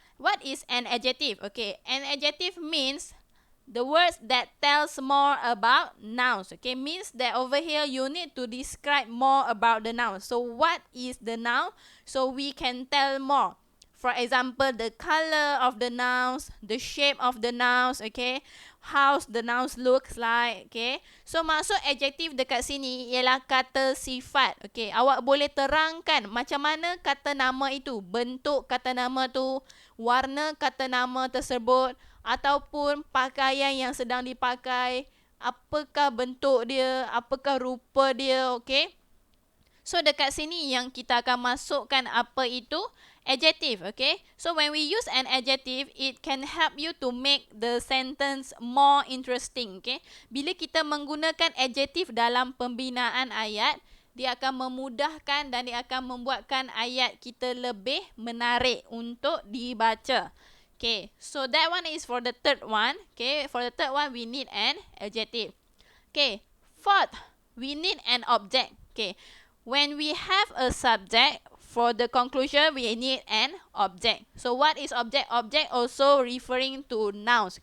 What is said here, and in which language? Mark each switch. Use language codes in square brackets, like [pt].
[en] What is an adjective? Okay, an adjective means the words that tells more about nouns, okay. Means that over here you need to describe more about the noun. So what is the noun? So we can tell more. For example, the color of the nouns, the shape of the nouns, okay, how the nouns looks like, okay. [ms] So maksud adjektif dekat sini ialah kata sifat, okay. Awak boleh terangkan macam mana kata nama itu, bentuk kata nama tu, warna kata nama tersebut, ataupun pakaian yang sedang dipakai, apakah bentuk dia, apakah rupa dia, okay. So dekat sini yang kita akan masukkan apa itu adjective, okay. [en] So when we use an adjective, it can help you to make the sentence more interesting, okay. [ms] Bila kita menggunakan adjective dalam pembinaan ayat, dia akan memudahkan dan dia akan membuatkan ayat kita lebih menarik untuk dibaca. [en] Okay, so that one is for the third one. Okay, for the third one, we need an adjective. Okay, fourth, we need an object. Okay, when we have a subject, for the conclusion, we need an object. So what is object? Object also referring to nouns.